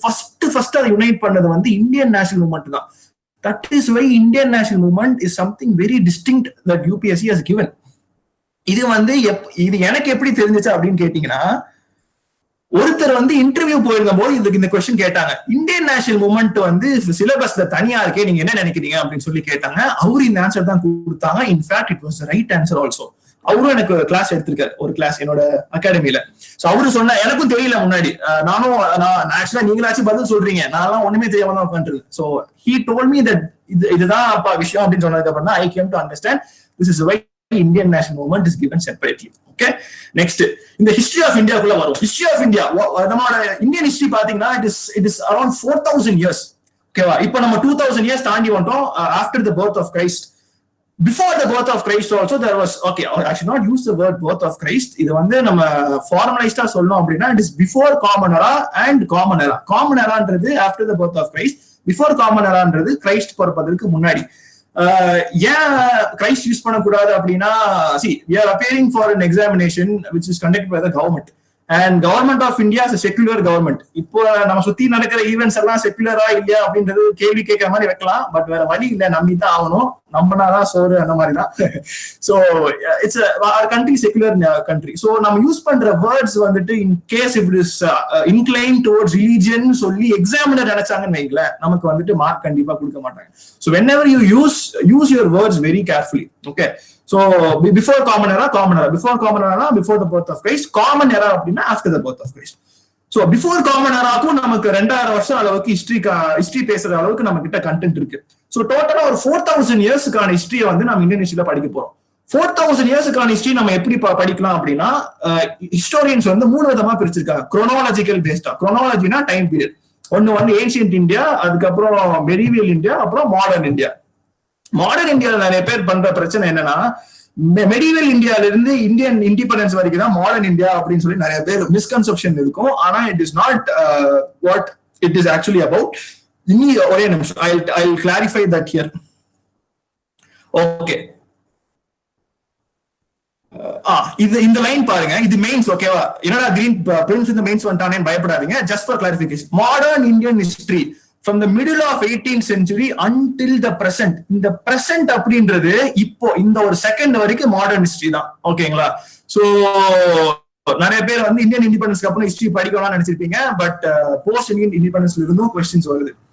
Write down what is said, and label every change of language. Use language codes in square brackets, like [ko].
[ta] First அதை unite பண்ணது வந்து இந்தியன் நேஷனல் மூவ்மெண்ட் தான். [en] That is why Indian national movement is something very distinct that UPSC has given. [ta] இது வந்து இது எனக்கு எப்படி தெரிஞ்சிச்சு அப்படின்னு கேட்டீங்கன்னா, ஒருத்தர் வந்து இன்டர்வியூ போயிருந்த போது இதுக்கு இந்த கொஸ்டின் கேட்டாங்க. இந்தியன் நேஷனல் மூவ்மெண்ட் வந்து சிலபஸ்ல தனியா இருக்கே, நீங்க என்ன நினைக்கிறீங்க அப்படின்னு சொல்லி கேட்டாங்க. அவரு இந்த ஆன்சர் தான் கொடுத்தாங்க. [en] In fact it was right answer also. [ta] அவரும் எனக்கு கிளாஸ் எடுத்திருக்காரு, ஒரு கிளாஸ் என்னோட அகாடமியில. சோ அவரு சொன்ன, எனக்கும் தெரியல முன்னாடி, நான் ஆக்சுவலா நீங்களாச்சும் பதில் சொல்றீங்க, நான் ஒண்ணுமே தெரியாம தான் உட்காந்துருக்கேன். [en] so he told me that [ta] இதுதான் அப்பா விஷயம் அப்படின்னு சொன்னதுக்கு அப்புறம் தான் [en] I came to understand this is why Indian national movement is given separately. Okay, next இந்த history of India குள்ள வரும். history of India, [ta] நம்மளோட இந்தியன் ஹிஸ்டரி பாத்தீங்கன்னா [en] it is around 4000 years. [ta] ஓகேவா? இப்போ நம்ம 2000 years தாண்டி வந்துட்டோம். [en] after the birth of Christ, before the birth of Christ also there was, okay, I should not use the word birth of Christ. [ta] இது வந்து நம்ம [en] formalized சொல்லணும் அப்படின்னா it is before common era and common era. common eraன்றது after the birth of Christ, before common eraன்றது [ta] Christ பிறப்பதற்கு முன்னாடி. ஏன் Christ use பண்ணக்கூடாது அப்படின்னா, [en] see we are appearing for an examination which is conducted by the government and government of India is a secular government. [ta] இப்போ நம்ம சுத்தி நடக்கிற events எல்லாம் செக்குலரா இல்லையா அப்படின்றது கேள்வி கேட்கிற மாதிரி வைக்கலாம். பட் வேற வழி இல்லை, நம்பிதான் ஆகணும், நம்பினாதான் சோறு, அந்த மாதிரி தான். [en] So it's our country secular country. [ta] So நம்ம யூஸ் பண்ற வேர்ட்ஸ் வந்துட்டு in case it is incline towards religion சொல்லி எக்ஸாமினர் நினைச்சாங்கன்னு வைங்களேன், நமக்கு வந்துட்டு மார்க் கண்டிப்பா கொடுக்க மாட்டாங்க. [en] So whenever you use your words very carefully. Okay, so before common era, before common era, before the birth of Christ. common era அப்படின்னா after the birth of Christ. [ta] So before common eraக்கும் நமக்கு 2000 வருஷம் அளவுக்கு history பேசுற அளவுக்கு நம்ம கிட்ட content இருக்கு. So டோட்டலா ஒரு 4000 இயர்ஸ்க்கான ஹிஸ்டரியை வந்து நம்ம இந்தியன் ஹிஸ்டரியில படிக்க போறோம். 4000 இயர்ஸ்க்கான ஹிஸ்டரி நம்ம எப்படி படிக்கலாம் அப்படின்னா, ஹிஸ்டோரியன்ஸ் வந்து 3 விதமா பிரிச்சிருக்காங்க. குரோனாலஜிக்கல் பேஸ்டா. குரோனாலஜினா time period. ஒன்னு ஏன்ஷியன்ட் இந்தியா, அதுக்கப்புறம் மெடிவியல் இந்தியா, அப்புறம் மாடர்ன் இந்தியா. மாடர்ன் இந்தியால நிறைய பேர் பண்ற பிரச்சனை என்னன்னா, மெடிவல் இந்தியால இருந்து இந்தியன் இண்டிபெண்டன்ஸ் வரைக்கும் தான் மாடர்ன் இந்தியா அப்படின்னு சொல்லி நிறைய பேர் மிஸ்கன்செப்ஷன் இருக்கும். [en] ஆனா it is not what it is actually about. [ta] இனி ஒரே நிமிஷம், [en] I will clarify that here. [ta] Okay, இது இந்த லைன் பாருங்க, இது மெயின்ஸ். ஓகேவா? என்னடா கிரீன் பிரின்ஸ் இந்த மெயின்ஸ் வந்துட்டானேன்னு பயப்படாதீங்க. [en] Just for clarification, modern Indian history from the middle of 18th century until the present. [ta] இந்த present அப்படின்றது இப்போ இந்த ஒரு செகண்ட் வரைக்கும் மாடர்ன் ஹிஸ்டரி தான். ஓகேங்களா? சோ நிறைய பேர் வந்து இந்தியன் இண்டிபெண்டன்ஸ்க்கு அப்புறம் ஹிஸ்டரி படிக்கலாம்னு நினைச்சிருப்பீங்க. பட் போஸ்ட் இந்தியன் இண்டிபெண்டன்ஸ்ல இருந்தும் கொஸ்டின்ஸ் வருது.